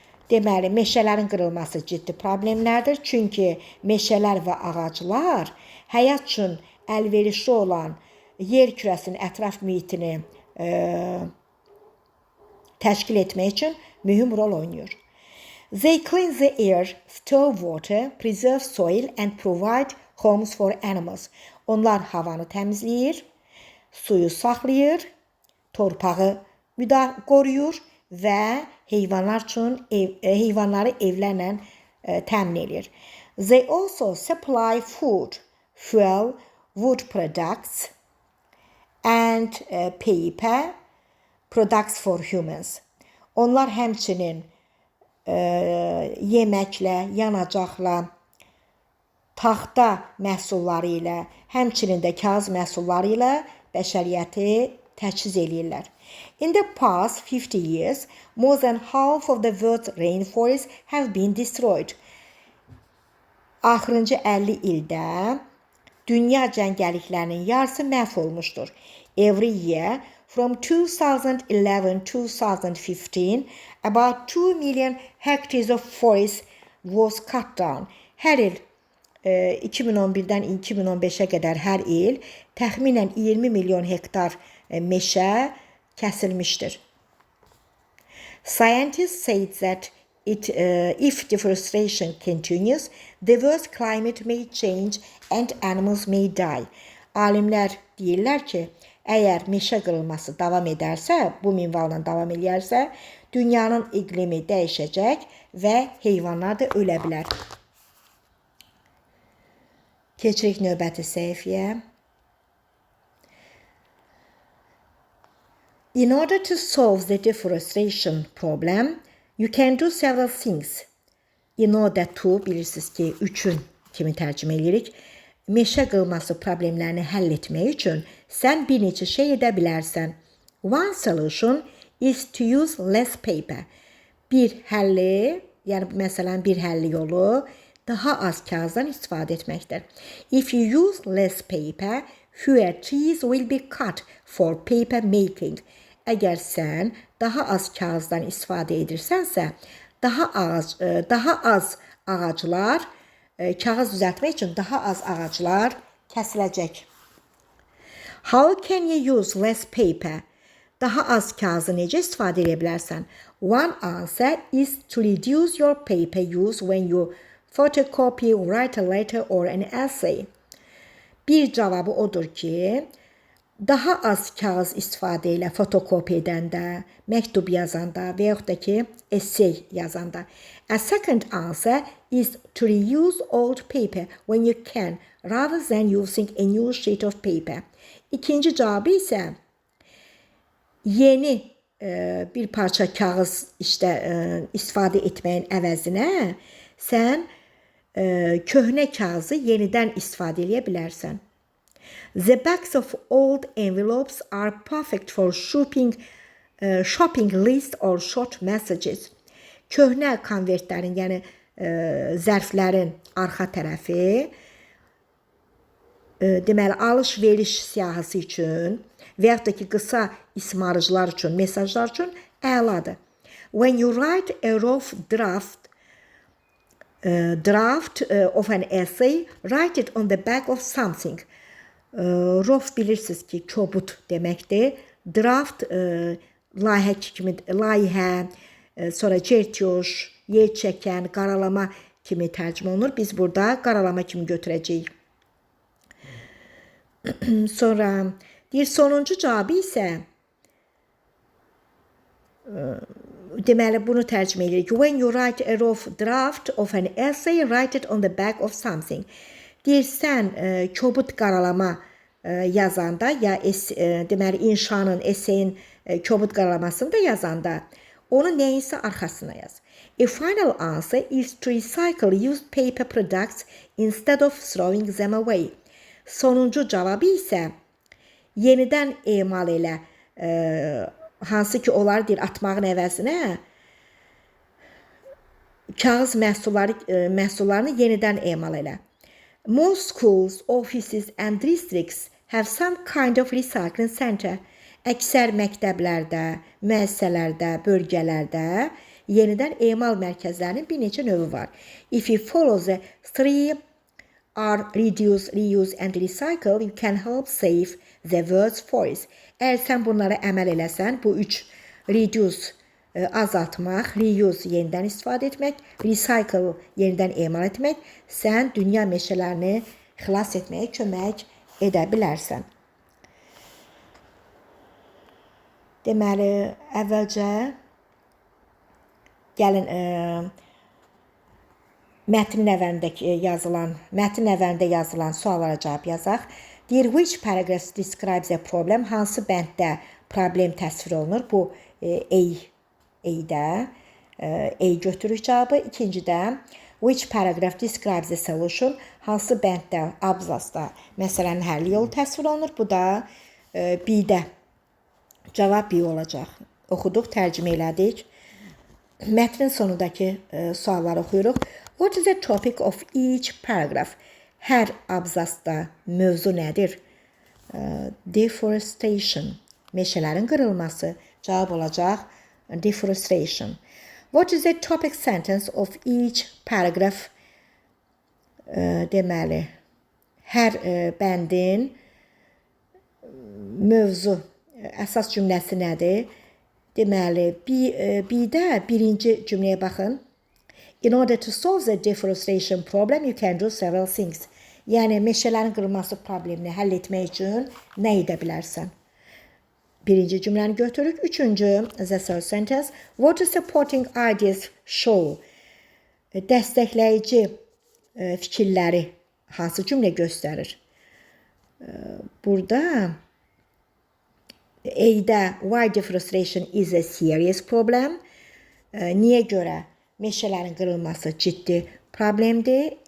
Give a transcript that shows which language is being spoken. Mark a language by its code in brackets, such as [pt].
[az] Deməli, meşələrin qırılması ciddi problemlərdir. Çünki meşələr və ağaclar həyat üçün əlverişli olan yer kürəsinin ətraf mühitini təşkil etmək üçün mühüm rol oynayır. [en] They clean the air, store water, preserve soil and provide homes for animals. [az] Onlar havanı təmizləyir, suyu saxlayır, torpağı qoruyur və heyvanları evlərlə təmin edir. [en] They also supply food, fuel, wood products and paper products for humans. [az] Onlar həmçinin yeməklə, yanacaqla, taxta məhsulları ilə, həmçinin də kağız məhsulları ilə bəşəriyyəti təchiz eləyirlər. [en] In the past 50 years, more than half of the world's rainforests have been destroyed. [az] Axırıncı 50 ildə dünya cəngəlliklərinin yarısı məhv olmuşdur. [en] Every year, from 2011-2015, about 2 million hectares of forest was cut down. [az] Hər il 2011-dən 2015-ə qədər hər il təxminən 20 milyon hektar meşə kəsilmişdir. [en] Scientists say that if deforestation continues, the world's climate may change and animals may die. [az] Alimlər deyirlər ki, əgər meşə qırılması davam edərsə, bu minvalla davam edərsə, dünyanın iqlimi dəyişəcək və heyvanlar da ölə bilər. Keçirik növbəti səhifəyə. [en] In order to solve the deforestation problem, you can do several things. In order to, [az] bilirsiniz ki, üçün kimi tərcümə edirik. Meşə qırılması problemlərini həll etmək üçün sən bir neçə şey edə bilərsən. [en] One solution is to use less paper. [az] Bir həlli, yəni məsələn bir həlli yolu daha az kağızdan istifadə etməkdir. [en] If you use less paper, fewer trees will be cut for paper making. [az] Əgər sən daha az kağızdan istifadə edirsənsə, daha az ağaclar, kağız düzəltmək üçün daha az ağaclar kəsiləcək. [en] How can you use less paper? [az] Daha az kağızı necə istifadə edə bilərsən? [en] One answer is to reduce your paper use when you photocopy, write a letter or an essay. [az] Bir cavabı odur ki, daha az kağız istifadə ilə fotokopi edəndə, məktub yazanda və yaxud da ki, essay yazanda. [en] A second answer is to reuse old paper when you can, rather than using a new sheet of paper. [az] İkinci cavabı isə yeni bir parça kağız istifadə etməyin əvəzinə sən köhnə kağızı yenidən istifadə edə bilərsən. [en] The backs of old envelopes are perfect for shopping list or short messages. [az] Köhnə konvertlərin, yəni zərflərin arxa tərəfi deməli alış-veriş siyahısı üçün və yaxud da ki qısa ismarıcılar üçün, mesajlar üçün əladır. [en] When you write a rough draft of an essay, write it on the back of something. [az] Rough bilirsiniz ki, kobud deməkdir. Draft layihə, sonra certyoş, yer çəkən, qaralama kimi tərcümə olunur. Biz burada qaralama kimi götürəcəyik. Sonra deyir, sonuncu cavabı isə deməli bunu tərcümə edirik. [en] When you write a rough draft of an essay, write it on the back of something. [az] Deyir, sən kobud qaralama yazanda, ya deməli inşanın, eseyin kobud qaralamasını da yazanda, onu nəyinsə arxasına yaz. [en] A final answer is to recycle used paper products instead of throwing them away. [az] Sonuncu cavabı isə yenidən emal elə, hansı ki onlar deyir atmağın əvəzinə kağız məhsullarını yenidən emal elə. [en] Most schools, offices and districts have some kind of recycling center. [az] Əksər məktəblərdə, müəssisələrdə, bölgələrdə yenidən emal mərkəzlərinin bir neçə növü var. [en] If you follow the 3R, reduce, reuse and recycle, you can help save the world's forests. [az] Əgər sən bunlara əməl eləsən, bu 3 reduce azaltmaq, reuse yenidən istifadə etmək, recycle yenidən emal etmək, sən dünya meşələrini xilas etməyə kömək edə bilərsən. Deməli, əvvəlcə gəlin mətnin əvvəlində yazılan suallara cavab yazaq. [en] Deyir, which paragraph describes a problem? [az] Hansı bənddə problem təsvir olunur? Bu A-də A götürük cavabı. [en] İkincidə, which paragraph describes a solution? [az] Hansı bənddə, abzasda məsələnin həlli yolu təsvir olunur? Bu da B-də. Cavab B olacaq. Oxuduq, tərcümə elədik. Mətnin sonundakı sualları oxuyuruq. [en] What is the topic of each paragraph? [az] Hər abzasda mövzu nədir? Deforestation. Meşələrin qırılması. Cavab olacaq deforestation. [en] What is the topic sentence of each paragraph? [az] Deməli, hər bəndin mövzu, əsas cümləsi nədir? Deməli, B-də birinci cümləyə baxın. [en] In order to solve the deforestation problem, you can do several things. [az] Yəni, meşələrin qırılması problemini həll etmək üçün nə edə bilərsən? Birinci cümləni götürürük. [en] Üçüncü, the third sentence. What is supporting ideas show? [az] Dəstəkləyici fikirləri hansı cümlə göstərir? Burada A-də [en] why deforestation is a serious problem? [az] Niyə görə meşələrin qırılması ciddi problemdir?